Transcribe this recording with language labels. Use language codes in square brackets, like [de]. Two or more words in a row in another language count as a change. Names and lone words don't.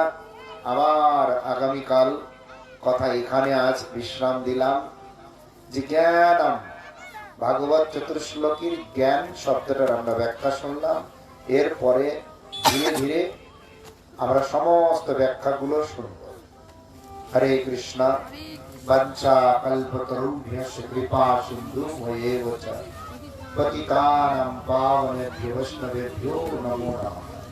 [bn] আবার আগামীকাল কথা এখানে আজ বিশ্রাম দিলাম। যে জ্ঞানম, ভাগবত চতুর্শ্লোকীর জ্ঞান শব্দটার আমরা ব্যাখ্যা শুনলাম। এরপরে ধীরে ধীরে আমরা সমস্ত ব্যাখ্যাগুলো শুনব। হরে কৃষ্ণ। [sa] বঞ্চা কল্পতরুভ্যশ্চ কৃপা সিন্ধুভ্যেব চ পতিতানাং পাবনেভ্যো বৈষ্ণবেভ্যো নমো নমঃ।